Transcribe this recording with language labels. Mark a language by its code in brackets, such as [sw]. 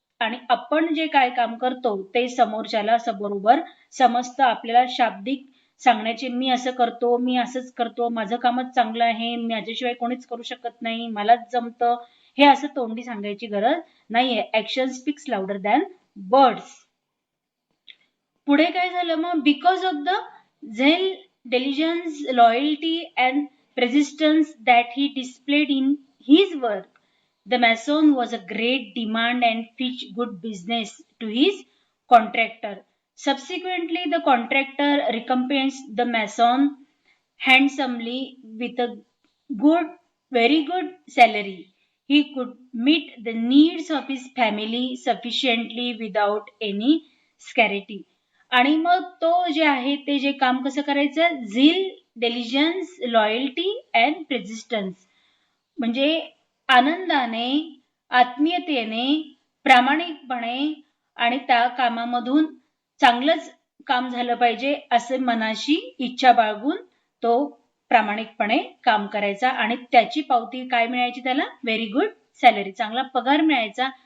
[mr] आणि आपण जे काय काम करतो ते समोरच्याला बरोबर समजतं. आपल्याला शाब्दिक सांगण्याचे, मी असं करतो, मी असंच करतो, माझं कामच चांगलं आहे, माझ्याशिवाय कोणीच करू शकत नाही, मलाच जमतं, हे असं तोंडी सांगायची गरज नाहीये. [en] Action speaks louder than words. [mr] पुढे काय झालं मग? [en] Because of the zeal, diligence, loyalty and persistence that he displayed in his work, The mason was a great demand and pitched good business to his contractor. Subsequently, the contractor recompensed the mason handsomely with a very good salary. He could meet the needs of his family sufficiently without any scarcity. [mr] आणि मग तो जे आहे ते जे काम कसं करायचं, [en] zeal, diligence, loyalty and persistence, [mr] म्हणजे आनंदाने, आत्मीयतेने, प्रामाणिकपणे आणि त्या कामामधून चांगलंच काम झालं पाहिजे असे मनाशी इच्छा बाळगून तो प्रामाणिकपणे काम करायचा आणि त्याची पावती काय मिळायची त्याला, [en] very good salary, [mr] चांगला पगार मिळायचा.